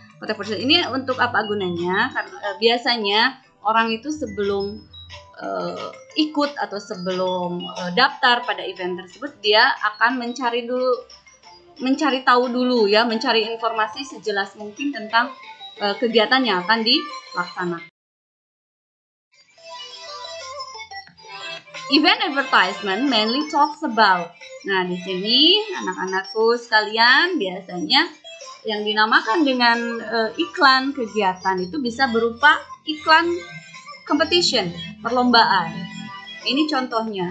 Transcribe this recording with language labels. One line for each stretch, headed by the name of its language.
Indonesian: Kontak person ini untuk apa gunanya? Karena biasanya orang itu sebelum ikut atau sebelum daftar pada event tersebut, dia akan mencari tahu dulu ya, mencari informasi sejelas mungkin tentang kegiatan yang akan dilaksanakan.
English: Event advertisement mainly talks about.
Indonesian: Nah, di sini anak-anakku sekalian, biasanya yang dinamakan dengan iklan kegiatan itu bisa berupa iklan competition, perlombaan. Ini contohnya.